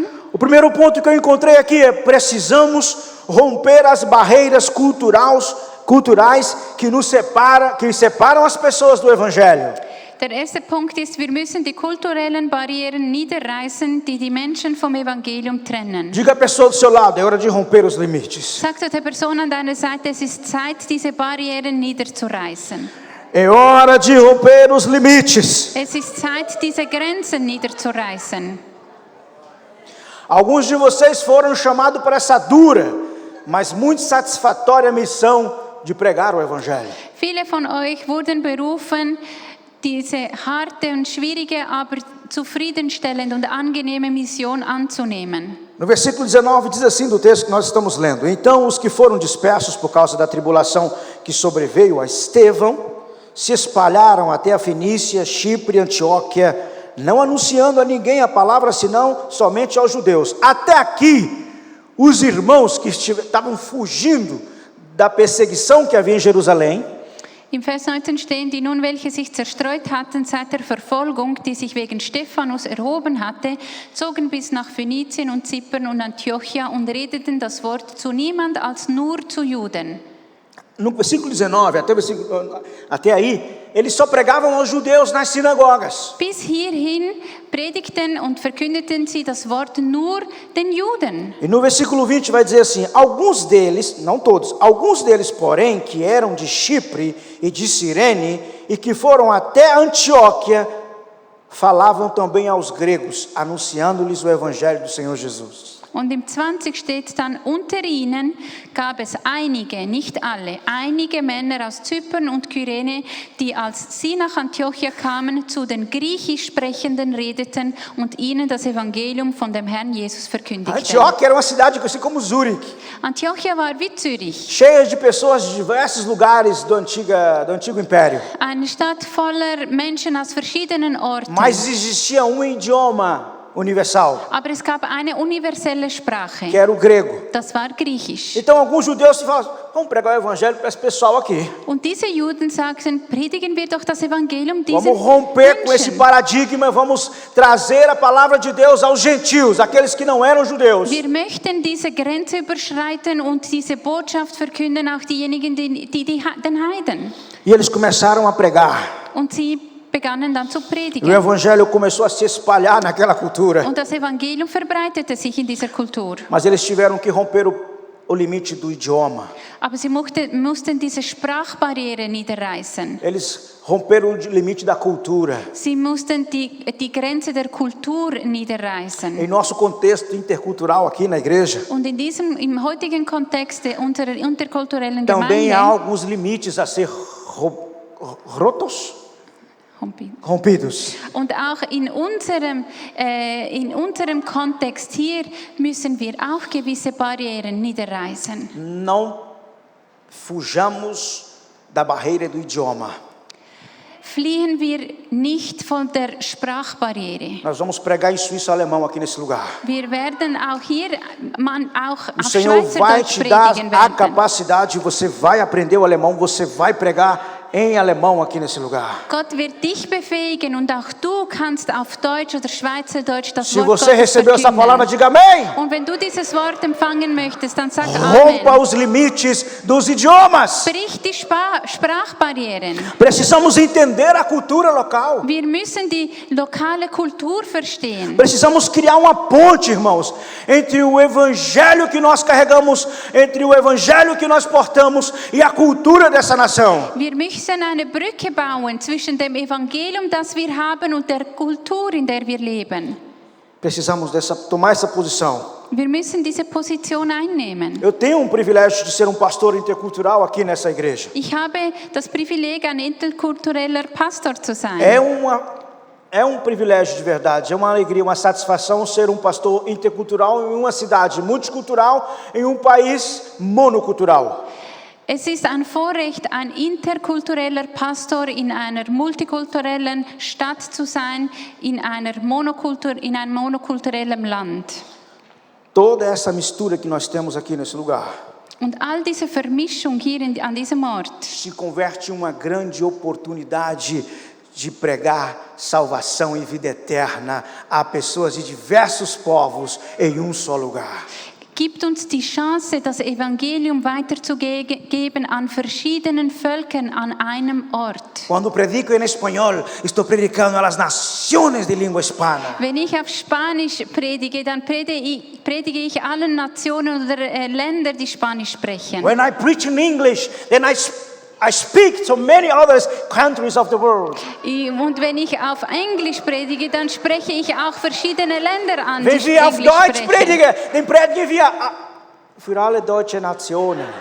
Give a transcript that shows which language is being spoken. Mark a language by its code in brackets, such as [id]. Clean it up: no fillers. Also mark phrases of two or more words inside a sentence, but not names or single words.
[pt] O primeiro ponto que eu encontrei aqui é: precisamos romper as barreiras culturais que separam as pessoas do Evangelho. [de] Der erste Punkt ist, wir müssen die kulturellen Barrieren niederreißen, die die Menschen vom Evangelium trennen. [pt] Diga a pessoa do seu lado: é hora de romper os limites. [de] Sag zu der Person an deiner Seite, es ist Zeit, diese Barrieren niederzureißen. [pt] É hora de romper os limites. [de] Es ist Zeit, diese Grenzen niederzureißen. [pt] Alguns de vocês foram chamados para essa dura, mas muito satisfatória missão de pregar o Evangelho. [de] Viele von euch wurden berufen, diese harte und schwierige, aber zufriedenstellende und angenehme Mission anzunehmen. [pt] No versículo 19 diz assim do texto que nós estamos lendo: Então os que foram dispersos por causa da tribulação que sobreveio a Estevão se espalharam até a Fenícia, Chipre e Antioquia, não anunciando a ninguém a palavra, senão somente aos judeus. Até aqui, os irmãos que estavam fugindo da perseguição que havia em Jerusalém, [de] Im Vers 19 stehen, die nun welche sich zerstreut hatten seit der Verfolgung, die sich wegen Stephanus erhoben hatte, zogen bis nach Phönizien und Zypern und Antiochia und redeten das Wort zu niemand als nur zu Juden. [pt] no versículo 19, até aí, eles só pregavam aos judeus nas sinagogas. [de] Bis hierhin predigten und verkündeten sie das Wort nur den Juden. [pt] E no versículo 20 vai dizer assim: alguns deles, não todos, alguns deles, porém, que eram de Chipre e de Cirene e que foram até Antioquia, falavam também aos gregos, anunciando-lhes o evangelho do Senhor Jesus. [de] Und im 20 steht dann, unter ihnen gab es einige, nicht alle, einige Männer aus Zypern und Kyrene, die als sie nach Antiochia kamen, zu den griechisch Sprechenden redeten und ihnen das Evangelium von dem Herrn Jesus verkündigten. [pt] Antioquia era uma cidade assim como Zurique, [de] Antiochia war wie Zürich, [pt] cheia de pessoas de diversos lugares do antigo império. [de] eine Stadt voller Menschen aus verschiedenen Orten. [pt] Mas existia um idioma universal, [de] Aber es gab eine universelle Sprache, [pt] que era o grego. [de] das war Griechisch. [pt] Então alguns judeus falavam: vamos pregar o evangelho para esse pessoal aqui. [de] Und diese Juden sagten, predigen wir doch das Evangelium diesen [pt] Vamos romper com esse [de] Menschen. [pt] paradigma, vamos trazer a palavra de Deus aos gentios, aqueles que não eram judeus. [de] Wir möchten diese Grenze überschreiten und diese Botschaft verkünden, auch diejenigen, den Heiden. [pt] E eles começaram a pregar. [de] Und sie begannen dann zu [pt] E o [de] predigen. [pt] evangelho começou a se espalhar naquela cultura. [de] Und das Evangelium verbreitete sich in dieser Kultur. [pt] Mas eles tiveram que romper o limite do idioma. [de] Aber sie mussten diese Sprachbarriere niederreißen. [pt] Eles romperam o limite da cultura. [de] Sie mussten die Grenze der Kultur niederreißen. [pt] Em nosso contexto intercultural aqui na igreja, [de] Und im heutigen Kontext unserer interkulturellen [pt] também há [de] Gemeinde, [pt] alguns limites a ser rompidos. [de] und auch in unserem Kontext hier müssen wir auch gewisse Barrieren niederreißen. [pt] Não fujamos da barreira do idioma. [de] Fliehen wir nicht von der Sprachbarriere. [pt] Nós vamos pregar em suíço-alemão aqui nesse lugar. [de] Wir werden auch hier auch [pt] O [de] auf [pt] Senhor vai [de] Schweizerdeutsch [pt] te dar [de] predigen [pt] a [de] werden. [pt] capacidade, você vai aprender o alemão, você vai pregar em alemão aqui nesse lugar. [de] Gott wird dich befähigen und auch du kannst auf Deutsch oder Schweizerdeutsch das [pt] Se [de] Wort [pt] você [de] Gottes [pt] recebeu essa palavra, [de] verkünden. [pt] diga amém. [de] Und wenn du dieses Wort empfangen möchtest, dann sag [pt] Rompa [de] Amen. [pt] os limites dos idiomas. [de] Brich die Sprachbarrieren. [pt] Precisamos entender a cultura local. [de] Wir müssen die lokale Kultur verstehen. [pt] Precisamos criar uma ponte, irmãos, entre o evangelho que nós carregamos, entre o evangelho que nós portamos e a cultura dessa nação. [de] Wir müssen eine Brücke bauen zwischen dem Evangelium, das wir haben, und der Kultur, in der wir leben. [pt] Precisamos tomar essa posição. [de] Wir müssen diese Position einnehmen. [pt] Eu tenho privilégio de ser pastor intercultural aqui nessa igreja. [de] Ich habe das Privileg, ein interkultureller Pastor zu sein. [pt] É um privilégio de verdade, é uma alegria, uma satisfação ser pastor intercultural em uma cidade multicultural, em país monocultural. [de] Es ist ein Vorrecht, ein interkultureller Pastor in einer multikulturellen Stadt zu sein, in einem monokulturellen Land. [pt] Toda essa mistura que nós temos aqui nesse lugar [de] Und all diese Vermischung hier an diesem Ort [pt] se converte em uma grande oportunidade de pregar salvação e vida eterna a pessoas de diversos povos em só lugar. [de] gibt uns die Chance, das Evangelium weiterzugeben an verschiedenen Völkern an einem Ort. [pt] Quando predico em espanhol, estou predicando às nações de língua hispana. [de] Wenn ich auf Spanisch predige, dann predige ich allen Nationen oder Ländern, die Spanisch sprechen. [en] When I preach in English, then I I speak to many other countries of the world. [de] Und wenn ich auf Englisch predige, dann spreche ich auch verschiedene Länder an, Wenn die wir auf Englisch Deutsch sprechen. predigen, dann predigen wir für alle deutsche Nationen.